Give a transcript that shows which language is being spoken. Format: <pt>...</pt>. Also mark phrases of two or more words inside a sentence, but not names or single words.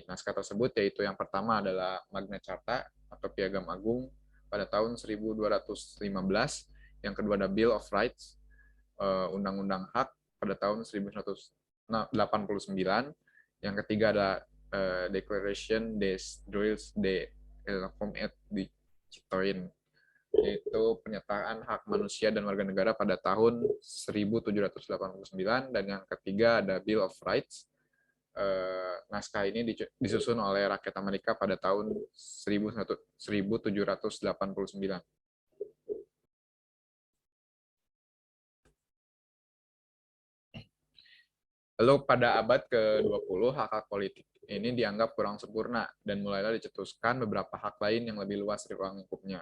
<id>Naskah tersebut yaitu yang pertama adalah Magna Carta atau Piagam Agung pada tahun 1215, yang kedua ada Bill of Rights, Undang-Undang Hak pada tahun 1989, yang ketiga ada Declaration des Droits de l'Homme et du Citoyen, yaitu pernyataan hak manusia dan warga negara pada tahun 1789, dan yang ketiga ada Bill of Rights. Naskah ini disusun oleh rakyat Amerika pada tahun 1789. Lalu pada abad ke-20, hak-hak politik ini dianggap kurang sempurna dan mulailah dicetuskan beberapa hak lain yang lebih luas dari ruang lingkupnya.</id>